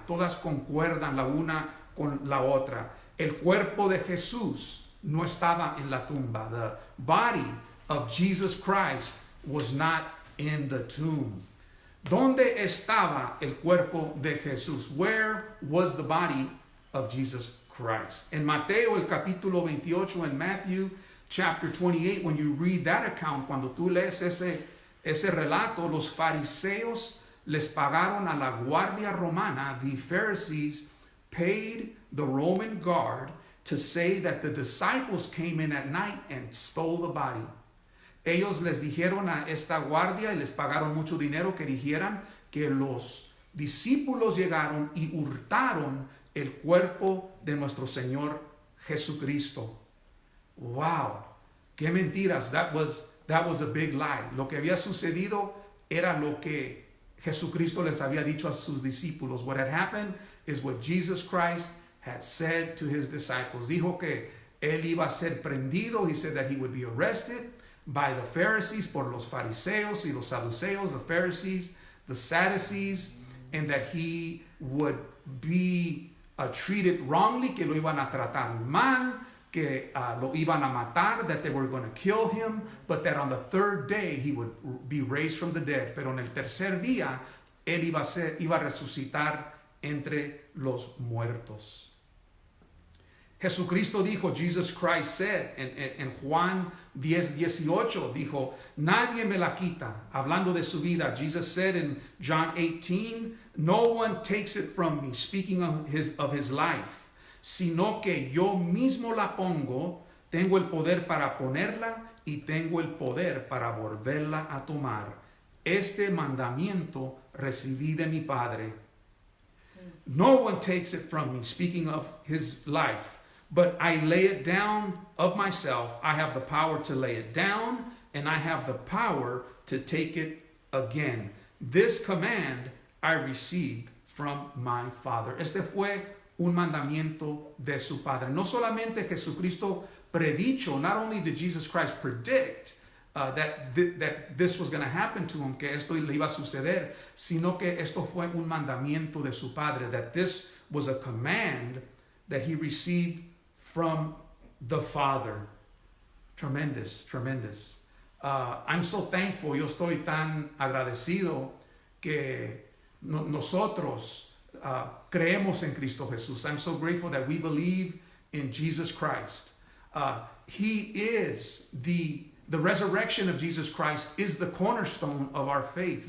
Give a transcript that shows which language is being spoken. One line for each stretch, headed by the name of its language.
Spanish: Todas concuerdan la una con la otra. El cuerpo de Jesús no estaba en la tumba.
English: The body of Jesus Christ was not in the tomb.
Spanish: ¿Dónde estaba el cuerpo de Jesús?
English: Where was the body of Jesus Christ?
Spanish: En Mateo el capítulo 28, en
English: Matthew chapter 28, when you read that account,
Spanish: cuando tú lees ese relato, los fariseos les pagaron a la guardia romana.
English: The Pharisees paid the Roman guard to say that the disciples came in at night and stole the body.
Spanish: Ellos les dijeron a esta guardia, y les pagaron mucho dinero, que dijeran que los discípulos llegaron y hurtaron el cuerpo de nuestro Señor Jesucristo.
English: Wow,
Spanish: qué mentiras.
English: That was a big lie.
Spanish: Lo que había sucedido era lo que Jesucristo les había dicho a sus discípulos.
English: What had happened is what Jesus Christ had said to his disciples.
Spanish: Dijo que él iba a ser prendido.
English: He said that he would be arrested by the Pharisees,
Spanish: por los fariseos y los saduceos,
English: the Pharisees, the Sadducees, and that he would be treated wrongly,
Spanish: que lo iban a tratar mal, que lo iban a matar,
English: that they were going to kill him, but that on the third day he would be raised from the dead.
Spanish: Pero en el tercer día, él iba a resucitar entre los muertos. Jesucristo dijo,
English: Jesus Christ said,
Spanish: en Juan 10:18, dijo, nadie me la quita. Hablando de su vida,
English: Jesus said in John 18, no one takes it from me, speaking of his life,
Spanish: sino que yo mismo la pongo. Tengo el poder para ponerla y tengo el poder para volverla a tomar. Este mandamiento recibí de mi Padre.
English: No one takes it from me, speaking of his life. But I lay it down of myself. I have the power to lay it down, and I have the power to take it again. This command I received from my Father.
Spanish: Este fue un mandamiento de su Padre. No solamente Jesucristo predicho,
English: not only did Jesus Christ predict that this was going to happen to him,
Spanish: que esto le iba a suceder, sino que esto fue un mandamiento de su Padre,
English: that this was a command that he received from the Father. Tremendous, tremendous. I'm so thankful.
Spanish: Yo estoy tan agradecido que nosotros creemos en Cristo Jesús.
English: I'm so grateful that we believe in Jesus Christ. He is the resurrection of Jesus Christ is the cornerstone of our faith.